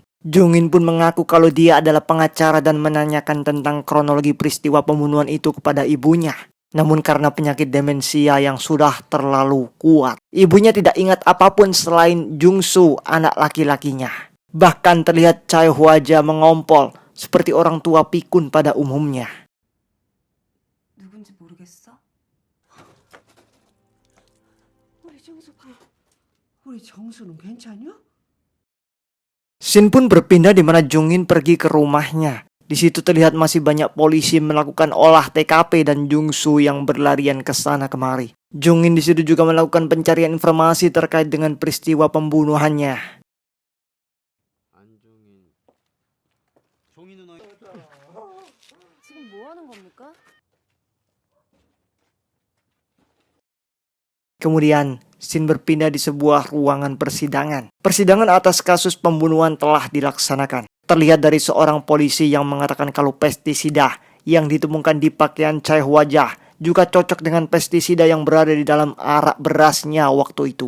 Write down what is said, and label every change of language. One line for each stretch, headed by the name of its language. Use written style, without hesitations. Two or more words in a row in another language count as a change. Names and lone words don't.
Indonesian: Jung In pun mengaku kalau dia adalah pengacara dan menanyakan tentang kronologi peristiwa pembunuhan itu kepada ibunya. Namun karena penyakit demensia yang sudah terlalu kuat, ibunya tidak ingat apapun selain Jungsu, anak laki-lakinya. Bahkan terlihat Chai Hwajah mengompol seperti orang tua pikun pada umumnya.
Korean: 누군지 모르겠어? 우리 정수 봐. 우리 정수는 괜찮냐?
Indonesian: Scene pun berpindah di mana Jung In pergi ke rumahnya. Di situ terlihat masih banyak polisi melakukan olah TKP dan Jungsu yang berlarian ke sana kemari. Jung In di situ juga melakukan pencarian informasi terkait dengan peristiwa pembunuhannya.
Korean: 지금 뭐 하는 겁니까?
Indonesian: Kemudian, scene berpindah di sebuah ruangan persidangan. Persidangan atas kasus pembunuhan telah dilaksanakan. terlihat dari seorang polisi yang mengatakan kalau pestisida yang ditemukan di pakaian Choi Hwa-ja juga cocok dengan pestisida yang berada di dalam arak berasnya waktu itu.